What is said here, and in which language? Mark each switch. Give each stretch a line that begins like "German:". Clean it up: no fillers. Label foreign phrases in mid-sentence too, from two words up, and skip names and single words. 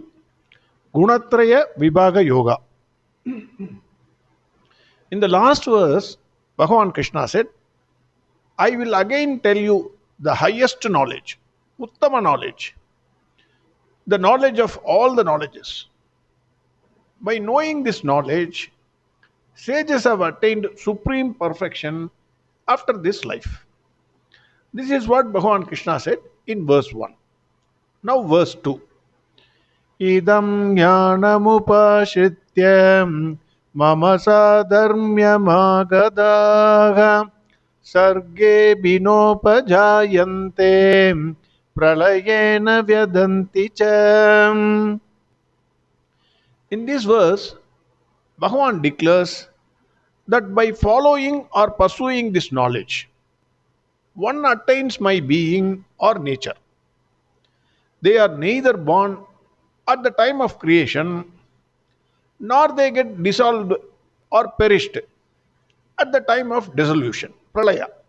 English: Gunatraya Vibhaga Yoga. In the last verse, Bhagwan Krishna said, I will again tell you the highest knowledge, Uttama knowledge, the knowledge of all the knowledges. By knowing this knowledge, sages have attained supreme perfection after this life. This is what Bhagwan Krishna said in verse 1. Now, verse 2.
Sanskrit: Idam jnanamupashritya mama sadharmyamagadaha sarge binopajayante pralayena vyadanti cha.
English: In this verse, Bhagavan declares that by following or pursuing this knowledge, one attains my being or nature. They are neither born at the time of creation, nor they get dissolved or perished at the time of dissolution, pralaya.